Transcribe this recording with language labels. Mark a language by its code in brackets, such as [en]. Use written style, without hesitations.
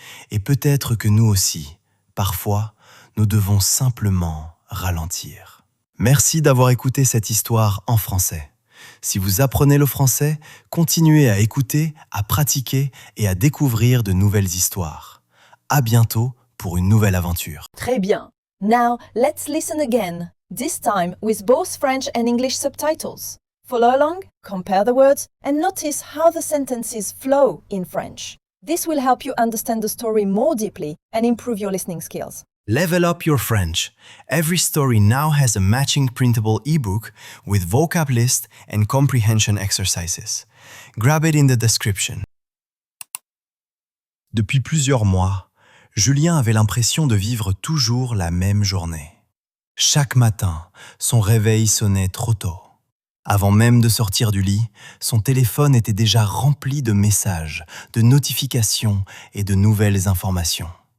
[fr] Et peut-être que nous aussi, parfois, nous devons simplement ralentir. Merci d'avoir écouté cette histoire en français. Si vous apprenez le français, continuez à écouter, à pratiquer et à découvrir de nouvelles histoires. À bientôt pour une nouvelle aventure. Très bien. [en] Now, let's listen again, this time with both French and English subtitles. Follow along, compare the words, and notice how the sentences flow in French. This will help you understand the story more deeply and improve your listening skills. Level up your French. Every story now has a matching printable ebook with vocab list and comprehension exercises. Grab it in the description. [fr] Depuis plusieurs mois, Julien avait l'impression de vivre toujours la même journée. Chaque matin, son réveil sonnait trop tôt. Avant même de sortir du lit, son téléphone était déjà rempli de messages, de notifications et de nouvelles informations.